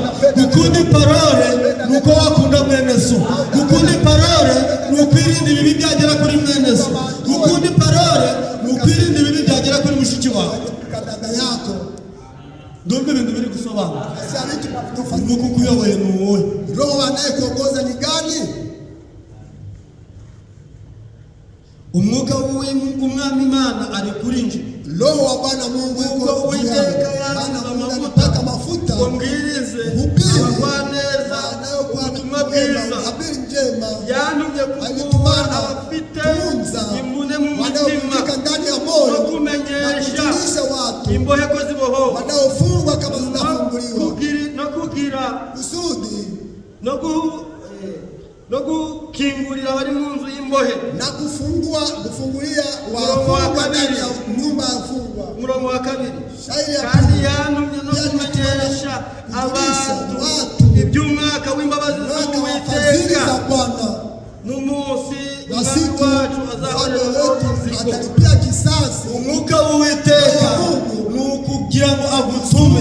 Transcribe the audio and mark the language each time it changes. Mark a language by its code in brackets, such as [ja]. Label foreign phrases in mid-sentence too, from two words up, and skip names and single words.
[rw] Gukunda parole ni uko wakunda mwene so, gukunda parole ni ukwirinda ibibi byagera kuri mwene so, gukunda parole ni ukwirinda ibibi byagera kuri mushiki wawe. Ndumva ibintu biri gusobanura. Umwuka ukuyoboye ni uwohe? [sw] Roho anayekuongoza ni gani? [rw] Umwuka w'Umwami Imana ari kuri nje. [sw] Roho wa Bwana Mungu yuko juu yangu, anapaka mafuta [rw] kumbwirize abagwaneza ubutumwa bwiza, [sw] habari njema, [rw] yantumye kuguha abafite imbune mu mutima [sw] ndani ya moyo, [rw] no kumenyesha [sw] watu [rw] imbohe ko zibohowe, [sw] wanaofungwa kama zinafunguliwa, [rw] no kugira [sw] kusudi [rw] no gukingurira abari mu nzu y'imbohe, [sw] na gufungulia wafungwa ndani ya nyumba ya wafungwa. [rw] Umurongo wa 2, kandi yantumye no kumenyesha abantu iby'umwaka w'imbabazi z'Uwiteka n'umunsi wacu [sw] atalipia kisasi. [rw] Umwuka w'Uwiteka ni ukugira ngo agutume.